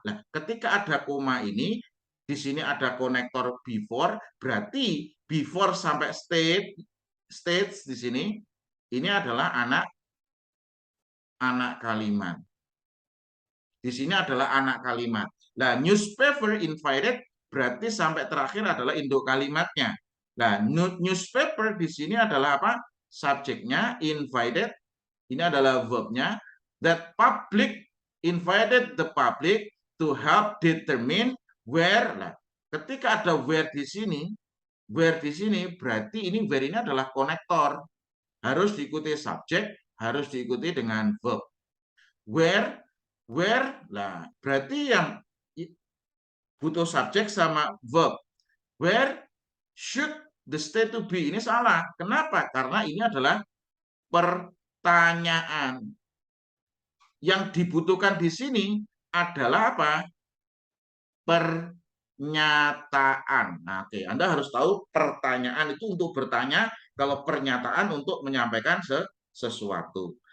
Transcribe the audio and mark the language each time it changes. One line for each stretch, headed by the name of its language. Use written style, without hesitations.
Indonesian: Nah, ketika ada koma ini, di sini ada konektor before, berarti before sampai states di sini, ini adalah anak kalimat. Di sini adalah anak kalimat. Nah,
English: newspaper invited
Indonesian: berarti sampai terakhir adalah induk kalimatnya. Nah, newspaper di sini adalah apa? Subjeknya, invited, ini adalah verbnya.
English: That public invited the public to help determine where.
Indonesian: Nah, ketika ada where di sini berarti ini where ini adalah konektor. Harus diikuti subjek, harus diikuti dengan verb. Where, lah berarti yang butuh subjek sama verb.
English: Where should the state to be?
Indonesian: Ini salah. Kenapa? Karena ini adalah pertanyaan. Yang dibutuhkan di sini adalah apa? pernyataan. Nah, oke, Anda harus tahu pertanyaan itu untuk bertanya, kalau pernyataan untuk menyampaikan sesuatu.